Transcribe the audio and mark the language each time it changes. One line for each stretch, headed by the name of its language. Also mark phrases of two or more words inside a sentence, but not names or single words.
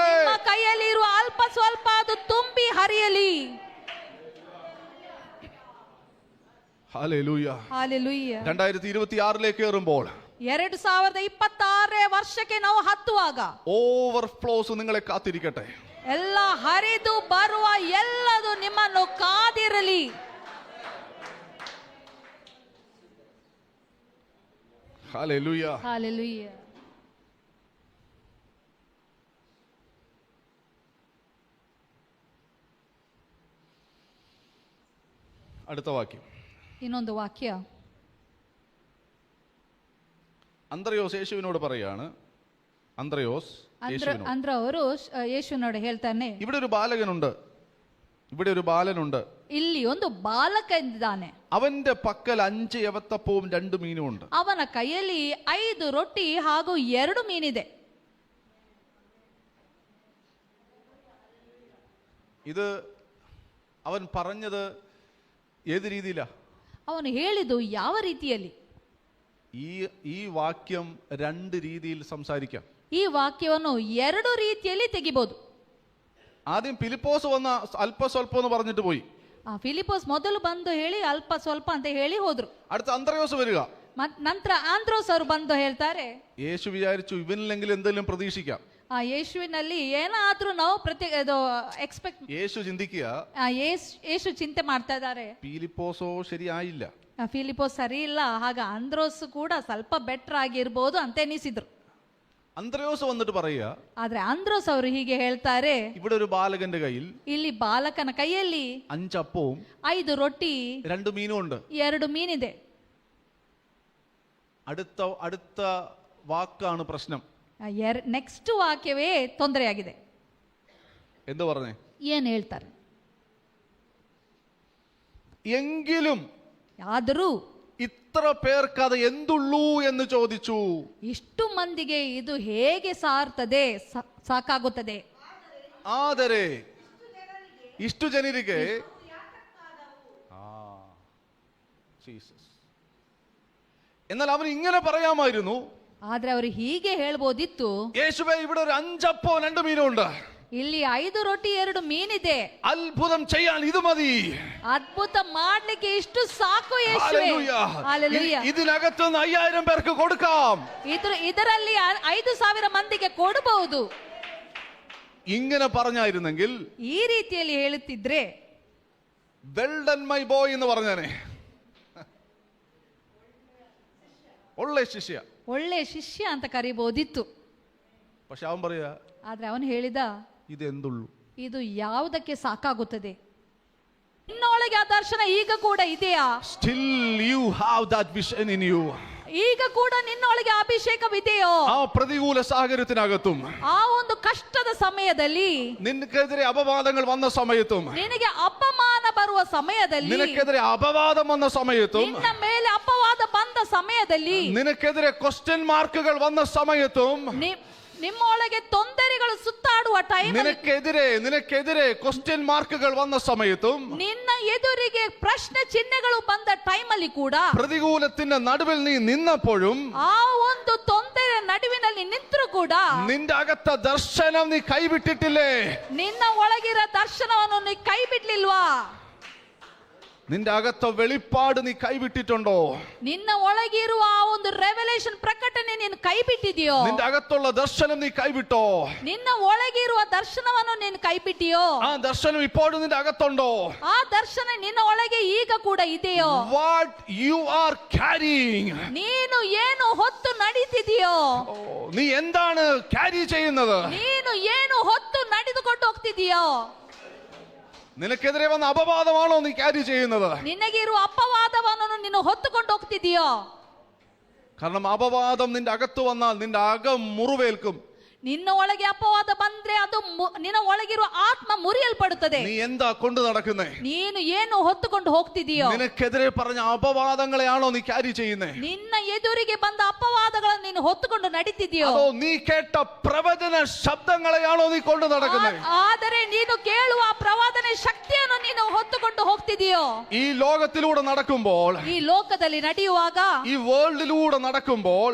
Kannada: ನಿಮ್ಮ ಕೈಯಲ್ಲಿ ಇರುವ ಅಲ್ಪ ಸ್ವಲ್ಪ ಅದು ತುಂಬಿ ಹರಿಯಲಿ.
Malayalam: ഹല്ലേലൂയ.
Kannada: ಹಾಲೆಲೂಯ.
Malayalam: 2026 കയറുമ്പോൾ
Kannada: 2026 ವರ್ಷಕ್ಕೆ ನಾವು ಹತ್ತುವಾಗ
Malayalam: ഓവർഫ്ലോസ് നിങ്ങളെ കാത്തിരിക്കട്ടെ.
Kannada: ಎಲ್ಲ ಹರಿದು ಬರುವ ಎಲ್ಲದು ನಿಮ್ಮನ್ನು ಕಾದಿರಲಿ.
Malayalam: ഹല്ലേലൂയ.
Kannada: ಹಾಲೆಲೂಯ.
Malayalam: അടുത്ത വാക്യം.
Kannada: ಇನ್ನೊಂದು ವಾಕ್ಯ.
Malayalam: അന്ത്രയോസ് യേശുവിനോട് പറയാണ്, അന്ത്രയോസ് യേശുവിനോട്,
Kannada: ಅಂದ್ರ ಅವರು ಯೇಸುವಿನೋട് ಹೇಳ್ತಾನೆ,
Malayalam: ഇവിടെ ഒരു ബാലകനുണ്ട്, ഇവിടെ ഒരു ബാലനുണ്ട്.
Kannada: ಇಲ್ಲಿ ಒಂದು ಬಾಲಕ ಇದ್ದಾನೆ.
Malayalam: അവന്റെ പക്കൽ 5 യവത്തപ്പവും 2 മീനും ഉണ്ട്.
Kannada: ಅವನ ಕೈಯಲ್ಲಿ 5 ರೊಟ್ಟಿ ಹಾಗೂ 2 ಮೀನಿದೆ.
Malayalam: ഇത് അവൻ പറഞ്ഞത് ഏത് രീതിയിലാ?
Kannada: ಅವನು ಹೇಳಿದ್ದು ಯಾವ ರೀತಿಯಲ್ಲಿ?
Malayalam: ഈ വാക്യം 2 രീതിയിൽ സംസാരിക്കാം.
Kannada: ಈ ವಾಕ್ಯವನ್ನು 2 ರೀತಿಯಲ್ಲಿ ತೆಗಿಬಹುದು.
Malayalam: ആദ്യം ഫിലിപ്പോസ് വന്ന അല്പ സ്വല്പം എന്ന് പറഞ്ഞിട്ട് പോയി.
Kannada: ಫಿಲಿಪೋಸ್ ಮೊದಲು ಬಂದು ಹೇಳಿ ಅಲ್ಪ ಸ್ವಲ್ಪ ಅಂತ ಹೇಳಿ ಹೋದ್ರು.
Malayalam: അടുത്ത അന്ത്രയോസ് വരിക.
Kannada: ನಂತರ ಆಂದ್ರೋಸ್ ಅವರು ಬಂದು ಹೇಳ್ತಾರೆ,
Malayalam: യേശു വിചാരിച്ചു ഇവനിലെങ്കിലും എന്തെങ്കിലും പ്രതീക്ഷിക്കാം.
Kannada: ಆ ಯೇಸುವಿನಲ್ಲಿ ಏನಾದ್ರೂ ನಾವು ಎಕ್ಸ್ಪೆಕ್ಟ್.
Malayalam: യേശു ചിന്തിക്കുക,
Kannada: ಯೇಸು ಚಿಂತೆ ಮಾಡ್ತಾ ಇದ್ದಾರೆ,
Malayalam: പീലിപ്പോസോ ശരിയായില്ല,
Kannada: ಫಿಲಿಪೋಸ್ ಸರಿ ಇಲ್ಲ, ಹಾಗ ಆಂದ್ರೋಸ್ ಕೂಡ ಸ್ವಲ್ಪ ಬೆಟರ್ ಆಗಿರ್ಬೋದು ಅಂತ ಎನಿಸಿದ್ರು.
Malayalam: അന്ത്രയോസ് വന്നിട്ട് പറയുക,
Kannada: ಆದ್ರೆ ಆಂದ್ರೋಸ್ ಅವರು ಹೀಗೆ ಹೇಳ್ತಾರೆ,
Malayalam: ഇവിടെ ഒരു ബാലകന്റെ കയ്യിൽ
Kannada: ಇಲ್ಲಿ ಬಾಲಕನ ಕೈಯಲ್ಲಿ
Malayalam: 5 അപ്പവും
Kannada: 5 ರೊಟ್ಟಿ
Malayalam: 2 മീനും ഉണ്ട്.
Kannada: 2 ಮೀನಿದೆ.
Malayalam: അടുത്ത വാക്കാണ് പ്രശ്നം.
Kannada: ನೆಕ್ಸ್ಟ್ ವಾಕ್ಯವೇ ತೊಂದರೆಯಾಗಿದೆ.
Malayalam: എന്ത് പറഞ്ഞേ?
Kannada: ಏನ್ ಹೇಳ್ತಾರೆ?
Malayalam: എങ്കിലും
Kannada: ಆದರೂ
Malayalam: ഇത്ര പേർക്ക് അത് എന്തുള്ളൂ എന്ന് ചോദിച്ചു.
Kannada: ಇಷ್ಟು ಮಂದಿಗೆ ಇದು ಹೇಗೆ ಸಾಕಾಗುತ್ತದೆ? ಆದರೆ ಇಷ್ಟು ಜನರಿಗೆ
Malayalam: എന്നാൽ അവൻ ഇങ്ങനെ പറയാമായിരുന്നു.
Kannada: ಆದ್ರೆ ಅವರು ಹೀಗೆ ಹೇಳ್ಬೋದಿತ್ತು,
Malayalam: യേശുവേ ഇവിടെ ഒരു 5 അപ്പവും 2 മീനും ഉണ്ട്,
Kannada: ಇಲ್ಲಿ 5 ರೊಟ್ಟಿ 2 ಮೀನಿದೆ,
Malayalam: അത്ഭുതം ചെയ്യാൻ ഇത് മതി,
Kannada: ಅದ್ಭುತ ಮಾಡ್ಲಿಕ್ಕೆ ಇಷ್ಟು ಸಾಕು ಯೇಸುವೇ.
Malayalam: ഹല്ലേലൂയ. ഇതിനകത്തുനിന്ന് 5000 പേർക്ക് കൊടുക്കാം,
Kannada: ಇದರಲ್ಲಿ 5000 ಮಂದಿಗೆ ಕೊಡಬಹುದು.
Malayalam: ഇങ്ങനെ പറഞ്ഞായിരുന്നെങ്കിൽ,
Kannada: ಈ ರೀತಿಯಲ್ಲಿ ಹೇಳುತ್ತಿದ್ರೆ,
English: well done my boy
Malayalam: എന്ന് പറഞ്ഞാനെ,
Kannada: ಒಳ್ಳೆ ಶಿಷ್ಯ ಅಂತ ಕರಿಬಹುದಿತ್ತು.
Malayalam: പക്ഷെ അവൻ പറയാ,
Kannada: ಆದ್ರೆ ಅವನು ಹೇಳಿದ,
Malayalam: ഇത് എന്തുള്ളൂ,
Kannada: ಇದು ಯಾವುದಕ್ಕೆ ಸಾಕಾಗುತ್ತದೆ? ನಿನ್ನೊಳಗೆ ಆ ದರ್ಶನ ಈಗ ಕೂಡ ಇದೆಯಾ?
English: Still you have that vision in you.
Kannada: ಈಗ ಕೂಡ ನಿನ್ನೊಳಗೆ ಅಭಿಷೇಕವಿದೆಯೋ?
Malayalam: ആ പ്രതികൂല സാഹചര്യത്തിനകത്തും,
Kannada: ಆ ಒಂದು ಕಷ್ಟದ ಸಮಯದಲ್ಲಿ,
Malayalam: നിനക്കെതിരെ അപവാദങ്ങൾ വന്ന സമയത്തും,
Kannada: ನಿನಗೆ ಅಪಮಾನ ಬರುವ ಸಮಯದಲ್ಲಿ,
Malayalam: നിനക്കെതിരെ അപവാദം വന്ന സമയത്തും,
Kannada: ನಿನ್ನ ಮೇಲೆ ಅಪವಾದ ಬಂದ ಸಮಯದಲ್ಲಿ,
Malayalam: നിനക്കെതിരെ
English: question marks
Malayalam: വന്ന സമയത്തും,
Kannada: ನಿಮ್ಮೊಳಗೆ ತೊಂದರೆಗಳು ಸುತ್ತಾಡುವ ಟೈಮ್,
Malayalam: നിനക്കെതിരെ
English: question marks
Malayalam: വന്ന സമയത്തും,
Kannada: ನಿನ್ನ ಎದುರಿಗೆ ಪ್ರಶ್ನೆ ಚಿಹ್ನೆಗಳು ಬಂದ ಟೈಮಲ್ಲಿ ಕೂಡ,
Malayalam: പ്രതികൂലത്തിന്റെ നടുവിൽ നീ നിന്നപ്പോഴും,
Kannada: ಆ ಒಂದು ತೊಂದರೆ ನಡುವಿನಲ್ಲಿ ನಿಂತರೂ ಕೂಡ,
Malayalam: നിന്റെ അകത്ത ദർശനം നീ കൈവിട്ടിട്ടില്ലേ?
Kannada: ನಿನ್ನ ಒಳಗಿರೋ ದರ್ಶನವನ್ನು ನೀ ಕೈ ಬಿಡ್ಲಿಲ್ವಾ?
Malayalam: നിന്റെ അകത്ത വെളിപ്പാട് നീ കൈവിട്ടിട്ടുണ്ടോ?
Kannada: ನಿನ್ನ ಒಳಗಿರುವ ಆ ಒಂದು ರೆವಲೇಷನ್ ಪ್ರಕಟಣೆ ನೀನು ಕೈ ಬಿಟ್ಟಿದೆಯೋ?
Malayalam: നിന്റെ അകത്തുള്ള ദർശനം നീ കൈവിട്ടോ?
Kannada: ನಿನ್ನ ಒಳಗಿರುವ ದರ್ಶನವನ್ನು ನೀನು ಕೈ ಬಿಟ್ಟಿಯೋ?
Malayalam: ആ ദർശനം ഇപ്പോഴും നിന്റെ അകത്തുണ്ടോ?
Kannada: ಆ ದರ್ಶನ ನಿನ್ನ ಒಳಗೆ ಈಗ ಕೂಡ ಇದೆಯೋ?
English: What you are carrying,
Kannada: ನೀನು ಏನು ಹೊತ್ತು ನಡೀತಿದೆಯೋ?
Malayalam: നീ എന്താണ് ക്യാരി ചെയ്യുന്നത്?
Kannada: ನೀನು ಏನು ಹೊತ್ತು ನಡೆದುಕೊಂಡು ಹೋಗ್ತಿದೆಯೋ?
Malayalam: നിനക്കെതിരെ വന്ന അപവാദമാണോ നീ ക്യാരി ചെയ്യുന്നത്?
Kannada: ನಿನಗಿರುವ ಅಪವಾದವನ್ನು ನೀನು ಹೊತ್ತುಕೊಂಡು ಹೋಗ್ತಿದೆಯೋ?
Malayalam: കാരണം അപവാദം നിന്റെ അകത്ത് വന്നാൽ നിന്റെ അകം മുറിവേൽക്കും.
Kannada: ನಿನ್ನ ಒಳಗೆ ಅಪವಾದ ಬಂದ್ರೆ ಅದು ನಿನ್ನ ಒಳಗಿರುವ ಆತ್ಮ ಮುರಿಯಲ್ಪಡುತ್ತದೆ.
Malayalam: നീ എന്താ കൊണ്ടു നടക്കുന്നേ?
Kannada: ನೀನು ಏನು ಹೊತ್ತುಕೊಂಡು ಹೋಗ್ತಿದೆಯೋ?
Malayalam: നിനക്കെതിരെ പറഞ്ഞ അപവാദങ്ങളെയാണോ നീ ക്യാരി ചെയ്യുന്നേ?
Kannada: ನಿನ್ನ ಎದುರಿಗೆ ಬಂದ ಅಪವಾದಗಳನ್ನು ನೀನು ಹೊತ್ತುಕೊಂಡು ನಡೀತಿದೆಯೋ?
Malayalam: അതോ നീ കേട്ട പ്രവചന ശബ്ദങ്ങളെയാണോ നീ കൊണ്ടു നടക്കുന്നേ?
Kannada: ಆದರೆ ನೀನು ಕೇಳುವ ಪ್ರವಾದನೆ ಶಕ್ತಿಯನ್ನು ನೀನು ಹೊತ್ತುಕೊಂಡು ಹೋಗ್ತಿದೆಯೋ?
Malayalam: ഈ ലോകത്തിലൂടെ നടക്കുമ്പോൾ,
Kannada: ಈ ಲೋಕದಲ್ಲಿ ನಡೆಯುವಾಗ,
Malayalam: ഈ വേൾഡിലൂടെ നടക്കുമ്പോൾ,